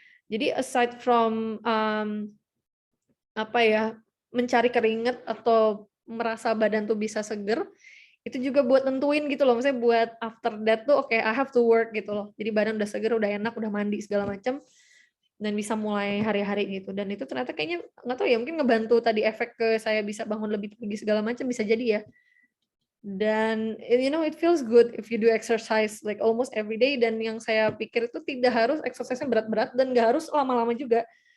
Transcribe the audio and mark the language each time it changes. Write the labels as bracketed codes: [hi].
[id] Jadi [en] aside from [id] apa ya, mencari keringat atau merasa badan tuh bisa seger, itu juga buat nentuin gitu loh, maksudnya buat [en] after that [id] tuh oke, [en] I have to work [id] gitu loh. Jadi badan udah seger, udah enak, udah mandi segala macam dan bisa mulai hari-hari gitu. Dan itu ternyata kayaknya nggak tahu ya, mungkin ngebantu tadi efek ke saya bisa bangun lebih pagi segala macam bisa jadi ya. Dan [en] it feels good if you do exercise like almost every day. [id] Dan yang saya pikir itu tidak harus exercise-nya berat-berat dan nggak harus lama-lama juga.